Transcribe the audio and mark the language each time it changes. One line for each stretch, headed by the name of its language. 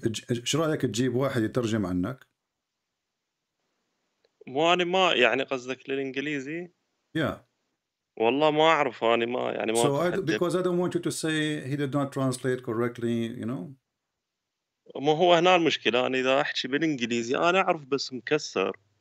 Arabic: ايش رايك تجيب واحد يترجم عنك؟ مو أنا ما يعني قصدك للإنجليزي؟
English: Yeah.
Arabic: والله ما أعرف أنا ما يعني ما.
English: So because I don't want you to say he did not translate correctly, you know.
Arabic: ما هو هنا المشكلة، أنا إذا أحكي بالإنجليزي أنا أعرف بس مكسر.